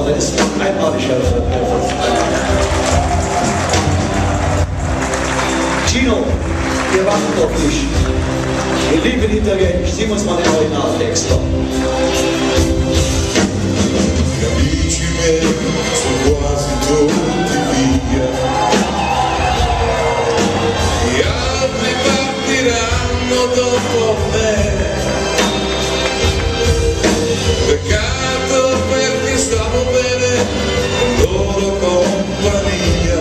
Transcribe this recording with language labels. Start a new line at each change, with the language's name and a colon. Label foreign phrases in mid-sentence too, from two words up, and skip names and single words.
German: Das ist einmalig. Gino, wir warten auf dich. Wir lieben Italienisch. Sieh uns mal den Originaltext.
Italian: Amici miei, sono quasi tutti via. Gli altri partiranno dopo me. Peccato perché stavo bene con loro compagnia.